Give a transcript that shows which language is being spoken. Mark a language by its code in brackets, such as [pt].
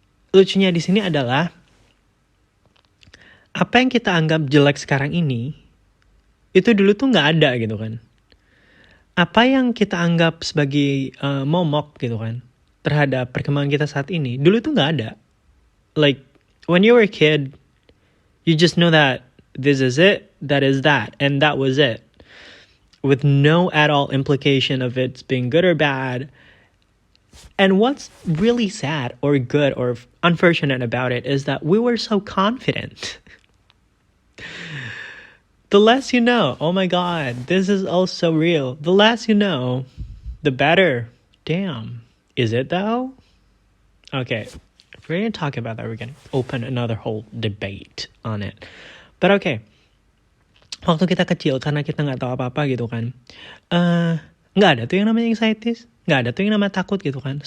[id] Lucunya di sini adalah, apa yang kita anggap jelek sekarang ini, itu dulu tuh nggak ada gitu kan. Apa yang kita anggap sebagai momok gitu kan terhadap perkembangan kita saat ini, dulu tuh nggak ada. [en] Like when you were a kid, you just know that this is it, that is that, and that was it, with no at all implication of it being good or bad. And what's really sad or good or unfortunate about it is that we were so confident. The less you know, oh my god, this is all so real. The less you know, the better. Damn. Is it though? Okay, if we're going to talk about that, we're going to open another whole debate on it. [id] But okay, waktu kita kecil, karena kita nggak tahu apa-apa gitu kan, nggak ada tuh yang namanya anxiety, nggak ada tuh yang namanya takut gitu kan.